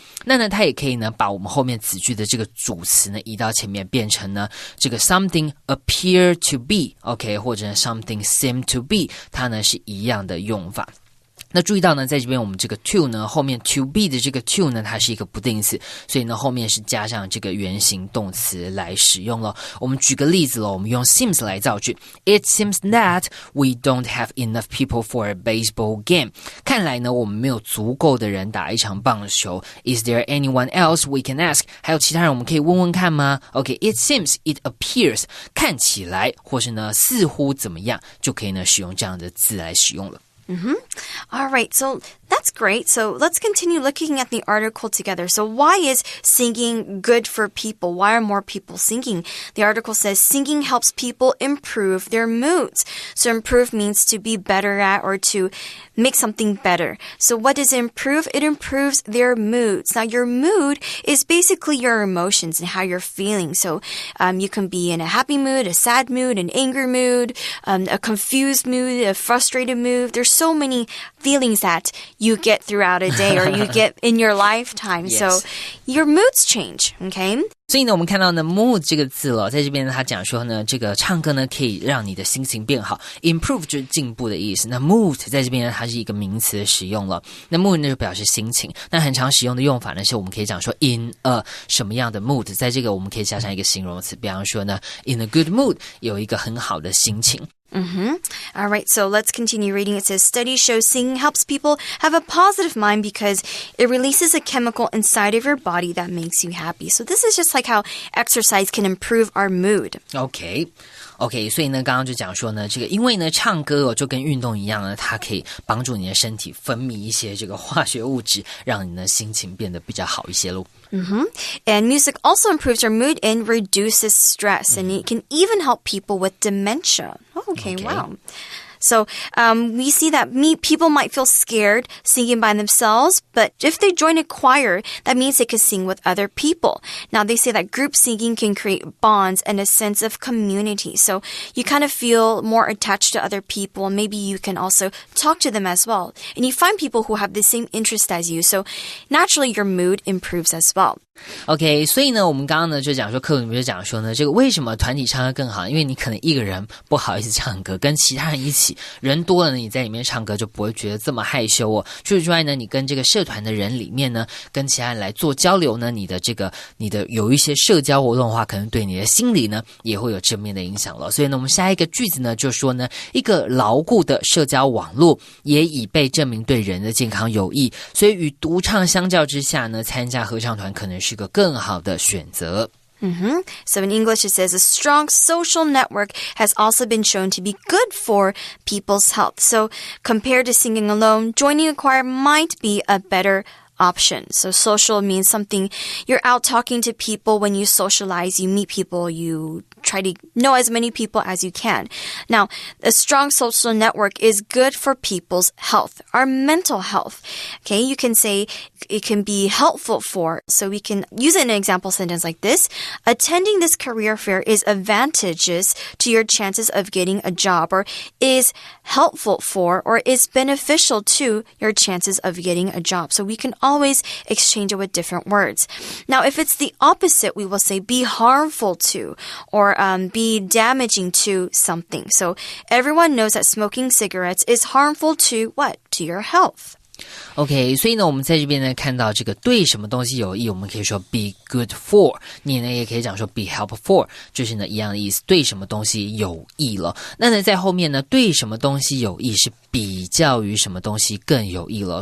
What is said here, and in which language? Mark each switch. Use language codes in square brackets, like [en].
[zh] 那呢它也可以呢把我们后面子句的这个主词呢移到前面，变成呢这个 [en] something appear to be， [zh] OK， 或者呢 [en] something seem to be， [zh] 它呢是一样的用法。那注意到呢，在这边我们这个 to 呢，后面 to be 的这个 to 呢，它是一个不定词，所以呢后面是加上这个原形动词来使用了。我们举个例子了，我们用 seems 来造句。 [en] It seems that we don't have enough people for a baseball game。 [zh] 看来呢，我们没有足够的人打一场棒球。 [en] Is there anyone else we can ask？ [zh] 还有其他人我们可以问问看吗 ？OK， [en] it seems, it appears， [zh] 看起来或是呢似乎怎么样，就可以呢使用这样的字来使用了。 [en] All right, so that's great. So let's continue looking at the article together. So why is singing good for people? Why are more people singing? The article says singing helps people improve their moods. So improve means to be better at or to make something better. So what does it improve? It improves their moods. Now your mood is basically your emotions and how you're feeling. So you can be in a happy mood, a sad mood, an angry mood, a confused mood, a frustrated mood. There's so many feelings that you get throughout a day or you get in your lifetime. Yes. So your moods change, okay? [zh] 所以呢，我们看到呢 mood 这个字了，在这边呢，他讲说呢，这个唱歌呢可以让你的心情变好 ，improve 就是进步的意思。那 mood 在这边呢，它是一个名词的使用了。那 mood 呢就表示心情。那很常使用的用法呢，是我们可以讲说 in a 什么样的 mood， 在这个我们可以加上一个形容词，比方说呢 in a good mood， 有一个很好的心情。 [en] All right, so let's continue reading. It says, studies show singing helps people have a positive mind because it releases a chemical inside of your body that makes you happy. So this is just like how exercise can improve our mood. [zh] OK， 所以呢，刚刚就讲说呢，这个因为呢，唱歌就跟运动一样呢，它可以帮助你的身体分泌一些这个化学物质，让你的心情变得比较好一些咯。 [en] And music also improves our mood and reduces stress. And it can even help people with dementia. Okay. Wow. So we see that people might feel scared singing by themselves, but if they join a choir, that means they can sing with other people. Now, they say that group singing can create bonds and a sense of community. So you kind of feel more attached to other people, and maybe you can also talk to them as well. And you find people who have the same interest as you, so naturally your mood improves as well. [zh] OK， 所以呢，我们刚刚呢就讲说，课文里面就讲说呢，这个为什么团体唱歌更好？因为你可能一个人不好意思唱歌，跟其他人一起，人多了呢，你在里面唱歌就不会觉得这么害羞哦。除此之外呢，你跟这个社团的人里面呢，跟其他人来做交流呢，你的有一些社交活动的话，可能对你的心理呢也会有正面的影响了。所以呢，我们下一个句子呢就说呢，一个牢固的社交网络也已被证明对人的健康有益，所以与独唱相较之下呢，参加合唱团可能是个更好的选择。 [en] So in English, it says a strong social network has also been shown to be good for people's health. So compared to singing alone, joining a choir might be a better option. So social means something you're out talking to people. When you socialize, you meet people, you try to know as many people as you can. Now, a strong social network is good for people's health, our mental health. Okay, you can say it can be helpful for, so we can use it in an example sentence like this. Attending this career fair is advantageous to your chances of getting a job, or is helpful for, or is beneficial to your chances of getting a job. So we can always exchange it with different words. Now, if it's the opposite, we will say be harmful to, or be damaging to something. So everyone knows that smoking cigarettes is harmful to what? To your health. [zh] OK， 所以呢，我们在这边呢看到这个对什么东西有益，我们可以说 be good for， 你呢也可以讲说 be helpful for， 就是呢一样的意思，对什么东西有益了。那呢在后面呢，对什么东西有益是比较于什么东西更有益了。